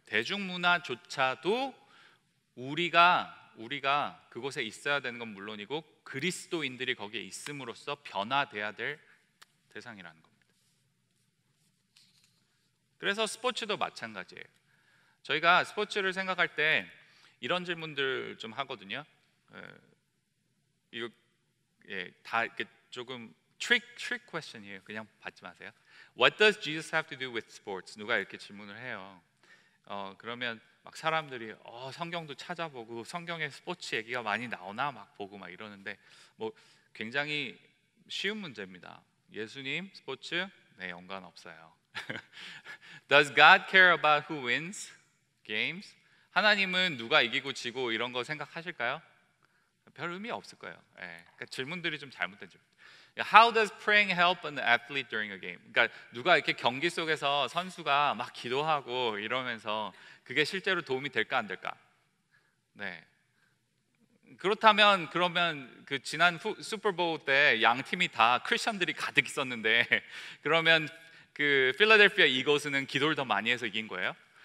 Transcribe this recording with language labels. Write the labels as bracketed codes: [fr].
[ko] 대중문화조차도 우리가 그곳에 있어야 되는 건 물론이고 그리스도인들이 거기에 있음으로써 변화돼야 될 대상이라는 겁니다. 그래서 스포츠도 마찬가지예요. 저희가 스포츠를 생각할 때 이런 질문들 좀 하거든요. 이거 다 이렇게 조금 trick question이에요. 그냥 받지 마세요. [en] What does Jesus have to do with sports? [ko] 누가 이렇게 질문을 해요. 그러면 막 사람들이 성경도 찾아보고 성경에 스포츠 얘기가 많이 나오나 막 보고 막 이러는데, 뭐 굉장히 쉬운 문제입니다. 예수님 스포츠? 네, 연관 없어요. [en] Does God care about who wins games? [ko] 하나님은 누가 이기고 지고 이런 거 생각하실까요? 별 의미 없을 거예요. 그러니까 질문들이 좀 잘못된 질문. [en] How does praying help an athlete during a game? [ko] 그러니까 누가 이렇게 경기 속에서 선수가 막 기도하고 이러면서 그게 실제로 도움이 될까 안 될까? 네. 그렇다면 그러면 그 지난 슈퍼볼 때 양 팀이 다 크리스천들이 가득 있었는데 그러면 그 필라델피아 이글스는 기도를 더 많이 해서 이긴 거예요?